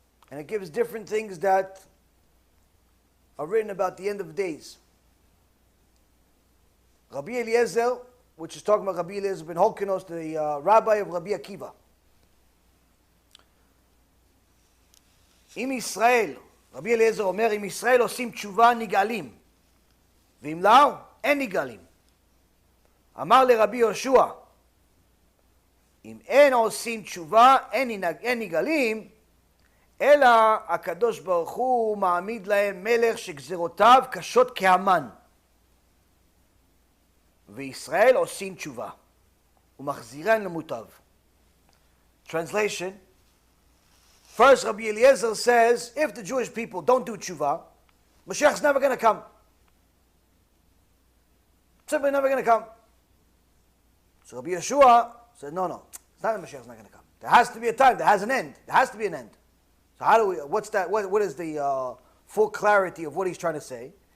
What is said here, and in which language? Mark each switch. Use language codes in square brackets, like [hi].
[en] And it gives different things that are written about the end of days. Rabbi Eliezer, which is talking about Rabbi Eliezer ben Holkinos, the rabbi of Rabbi Akiva. [he] Im Yisrael, Rabbi Eliezer אומר, אם ישראל עושים תשובה נגאלים, ואם לא, אין נגאלים. אמר לרבי יהושע, אם אין עושים תשובה, אין נגאלים, אלא הקדוש ברוך הוא מעמיד להם מלך שגזרותיו קשות כהמן. וישראל עושים תשובה, ומחזירן למוטב. [en] Translation. First, Rabbi Eliezer says, if the Jewish people don't do tshuva, Mashiach's never going to come. Simply never going to come. So Rabbi Yeshua said, no, it's not that Mashiach's not going to come. There has to be a time, there has an end. There has to be an end. So how do we, what's that, what is the full clarity of what he's trying to say?